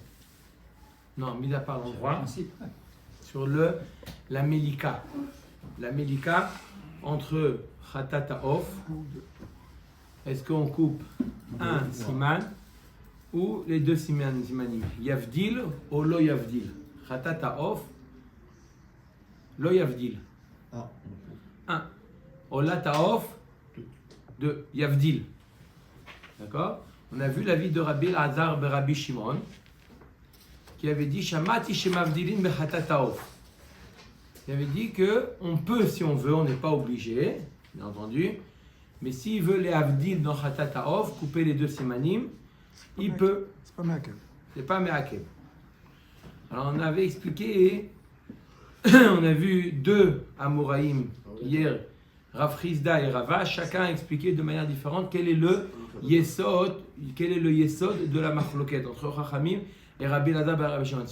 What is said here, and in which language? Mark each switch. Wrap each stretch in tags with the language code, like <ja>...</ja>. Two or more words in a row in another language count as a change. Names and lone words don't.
<fr>Non, mis à part l'endroit. Sur la Mélika. La Mélika, entre</fr> <he>Khatat Haof,</he> <fr>est-ce qu'on coupe un siman ou les deux simanim?</fr> <he>Yavdil ou lo yavdil? Khatat Haof, lo yavdil. Un. Olat Haof,</he> <fr>deux. Yavdil. D'accord? On a vu l'avis de Rabbi Elazar ben Rabbi Shimon qui avait dit</fr> <he>Shamati shemavdilin bechatat haof.</he> <fr>Il avait dit que on peut, si on veut, on n'est pas obligé, bien entendu, mais s'il veut les avdil dans</fr> <he>chatat haof,</he> <fr>couper les deux simanim, il peut. C'est pas me'akev. C'est pas me'akev. Alors on avait expliqué, on a vu deux Amoraïm hier, Rav Chizda et Rava, chacun a expliqué de manière différente quel est le yesod de la machloket entre Chachamim et Rabbi Elazar ben Rabbi Shimon.</fr>